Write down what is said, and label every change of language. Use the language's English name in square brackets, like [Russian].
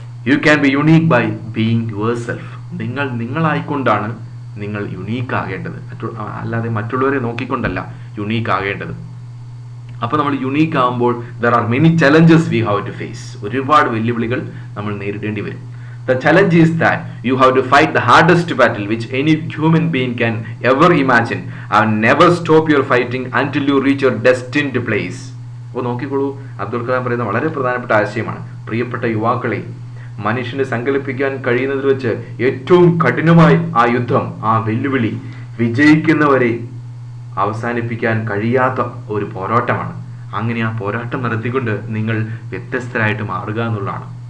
[English] You can be unique by being yourself. [Malayalam] നിങ്ങളായിക്കൊണ്ടാണ് നിങ്ങൾ unique ആകേണ്ടത്, അല്ലാതെ മറ്റുള്ളവരെ നോക്കിക്കൊണ്ടല്ല യുണീക്ക് ആകേണ്ടത്. അപ്പോൾ നമ്മൾ യുണീക്ക് ആകുമ്പോൾ [English] There are many challenges we have to face. [Malayalam] ഒരുപാട് വെല്ലുവിളികൾ നമ്മൾ നേരിടേണ്ടി വരും. [English] The challenge is that you have to fight the hardest battle which any human being can ever imagine and never stop your fighting until you reach your destined place. [Malayalam] അപ്പോൾ നോക്കിക്കോളൂ, അബ്ദുൽ കലാം പറയുന്ന വളരെ പ്രധാനപ്പെട്ട ആശയമാണ്. പ്രിയപ്പെട്ട യുവാക്കളെ, മനുഷ്യന് സങ്കല്പിക്കാൻ കഴിയുന്നതിൽ വെച്ച് ഏറ്റവും കഠിനമായി ആ യുദ്ധം, ആ വെല്ലുവിളി വിജയിക്കുന്നവരെ അവസാനിപ്പിക്കാൻ കഴിയാത്ത ഒരു പോരാട്ടമാണ്. അങ്ങനെ ആ പോരാട്ടം നടത്തിക്കൊണ്ട് നിങ്ങൾ വ്യത്യസ്തരായിട്ട് മാറുക എന്നുള്ളതാണ്.